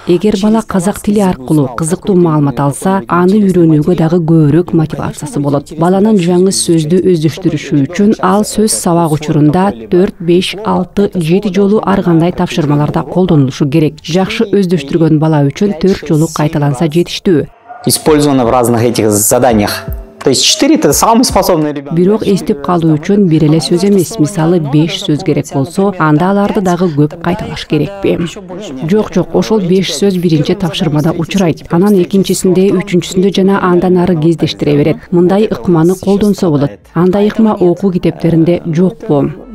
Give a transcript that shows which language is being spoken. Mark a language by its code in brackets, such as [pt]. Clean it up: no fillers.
[ky] Эгер бала казак тили аркылуу кызыктуу маалымат алса, аны үйрөнүүгө дагы көбүрөөк мотивациясы болот. Баланын жаңы сөздү өздөштүрүшү үчүн ал сөз сабак учурунда 4, 5, 6, 7 жолу ар кандай тапшырмаларда колдонулушу керек. Жакшы өздөштүргөн бала үчүн 4 жолу кайталанса жетиштүү. [ru] Использовано в разных этих заданиях. То есть 4 это самый способный ребенок. [ky] Бирок эстеп калуу үчүн бир эле сөз эмес, мисалы 5 сөз керек болсо, анда аларды дагы көп кайталаш керекпи? Жок, ошол 5 сөз биринчи тапшырмада учурайт. Анан экинчисинде, үчүнчүсүндө жана андан ары кездештире берет. Мындай ыкманы колдонсо болот. Андай ыкма окуу китептеринде жокпу?